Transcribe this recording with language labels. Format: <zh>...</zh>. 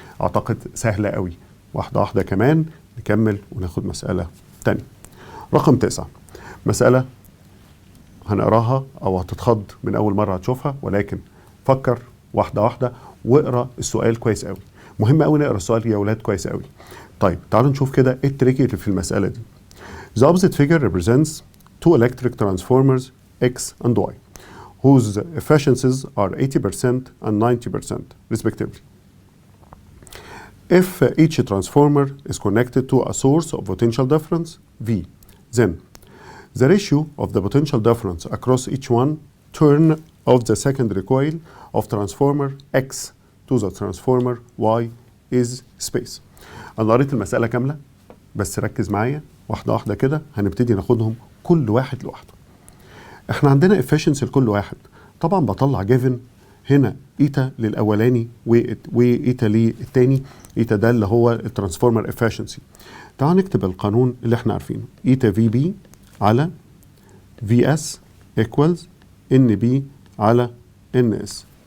<ar>اعتقد سهله قوي. واحده واحده كمان نكمل وناخد مساله ثانيه. رقم 9، مسألة هنقراها أو هتتخض من أول مرة هتشوفها، ولكن فكر واحدة واحدة واقرا السؤال كويس قوي. مهم قوي نقرا السؤال يا ولاد كويس قوي. طيب تعالوا نشوف كده ايه التريكي اللي في المسألة دي.</ar> <en>The opposite figure represents two electric transformers X and Y whose efficiencies are 80% and 90% respectively. If each transformer is connected to a source of potential difference V, then the ratio of the potential difference across each one turn of the secondary coil of transformer X to the transformer Y is space.</en> <ar>أنا قريت المسألة كاملة بس ركز معايا واحدة واحدة كده، هنبتدي ناخدهم كل واحد لوحده. احنا عندنا efficiency لكل واحد، طبعا بطلع جيفن هنا ايتا للاولاني وايتا للتاني. ايتا ده اللي هو الترانسفورمر efficiency. تعالوا نكتب القانون اللي احنا عارفينه، ايتا في بي على في اس equals ان بي على ان اس.</ar>